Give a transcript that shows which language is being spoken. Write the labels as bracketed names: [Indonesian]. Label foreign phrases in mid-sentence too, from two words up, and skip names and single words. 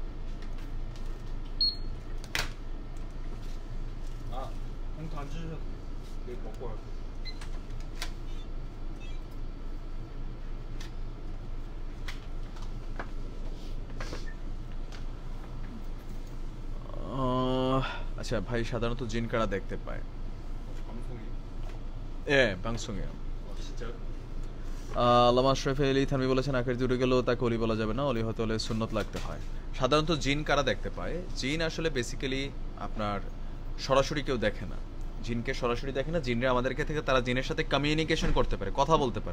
[Korean] 아, 봉투 안 주셔도 내일 먹고 갈게. [Bangla] আচ্ছা ভাই, সাধারণত জিন কারা দেখতে পায়? [Korean] 방송이. 방송이요. 진짜요? [Bangla] আল্লামা আশরাফ আলী থানভী বলেছেন আখের জুড়ে গেলেও তাকে অলি বলা যাবে না, অলি হতে হলে সুন্নত লাগতে হয়। সাধারণত জিন কারা দেখতে পায়? জিন আসলে বেসিক্যালি আপনার সরাসরি কেউ দেখে না, জিনকে সরাসরি দেখে না। জিনরা আমাদেরকে থেকে তারা জিনের সাথে কমিউনিকেশন করতে পারে, কথা বলতে পারে।